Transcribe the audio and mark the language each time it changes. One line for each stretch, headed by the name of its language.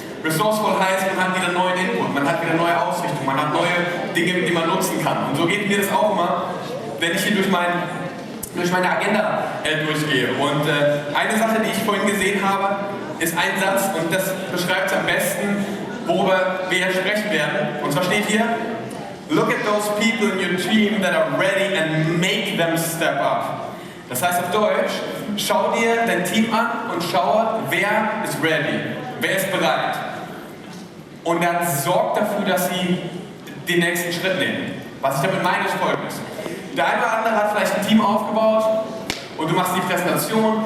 German: Resourceful heißt, man hat wieder neuen Input, man hat wieder neue Ausrichtung, man hat neue Dinge, die man nutzen kann. Und so geht mir das auch immer, wenn ich hier durch meine Agenda durchgehe. Und eine Sache, die ich vorhin gesehen habe, ist ein Satz und das beschreibt am besten, worüber wir sprechen werden. Und zwar steht hier,
English: look at those people in your team that are ready and make them step up.
German: Das heißt auf Deutsch, schau dir dein Team an und schaue, wer ist ready, wer ist bereit. Und dann sorg dafür, dass sie den nächsten Schritt nehmen. Was ich damit meine, ist Folgendes. Der eine oder andere hat vielleicht ein Team aufgebaut und du machst die Präsentation.